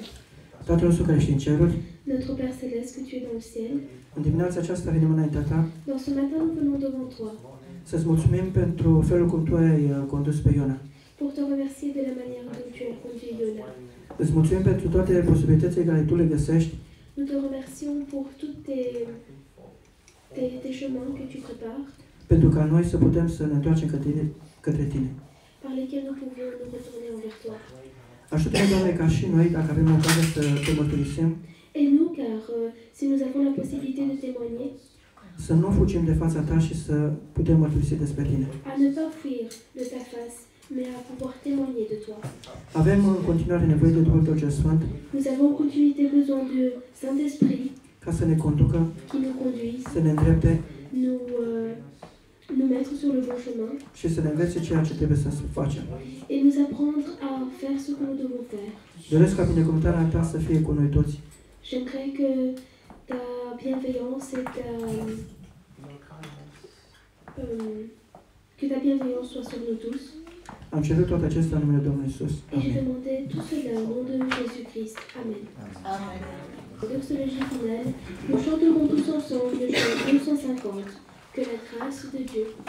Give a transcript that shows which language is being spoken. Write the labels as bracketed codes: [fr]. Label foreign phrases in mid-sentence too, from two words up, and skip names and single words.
[ro] Tatăl nostru care ești în ceruri, [fr] Notre Père Céleste, que tu es dans le ciel, [ro] în dimineața aceasta venim înaintea Ta [fr] dans ce matin nous venons devant toi [ro] să-ți mulțumim pentru felul cum Tu ai condus pe Iona. [fr] pour te remercier de la manière dont tu as conduit Yona. [ro] Îți mulțumim pentru toate posibilitățile care Tu le găsești [fr] Nous te remercions pour tous tes chemins que tu prépares, [ro] pentru ca noi să putem să ne întoarcem către Tine. [fr] par lesquels nous pouvions nous retourner envers toi. [ro] Ajută-ne, Doamne, ca și noi, dacă avem ocazia să Te mărturisim, [fr] Et nous, car si nous avons la possibilité de témoigner, [ro] să nu fugim de fața Ta și să putem mărturisi despre Tine. [fr] à ne pas fuir de ta face, mais à pouvoir témoigner de toi. [ro] Avem în continuare nevoie de Duhul Tău cel Sfânt [fr] Nous avons en continuité besoin de Saint-Esprit [ro] ca să ne conducă, [fr] qui nous conduise, [ro] să ne îndrepte [fr] nous mettre sur le bon chemin [ro] și să ne învețe ceea ce trebuie să facem. [fr] et nous apprendre à faire ce que nous devons faire. [ro] Doresc ca binecuvântarea Ta să fie cu noi toți. [fr] J'aimerais que ta bienveillance et que ta bienveillance soit sur nous tous. [ro] Am cerut toate acestea în numele Domnului Iisus. [fr] Et je [ro] Amin. [fr] demandais tout cela au nom de Jésus-Christ. Amen. Doxologie finale, nous chanterons tous ensemble le chant 250. Que la grâce de Dieu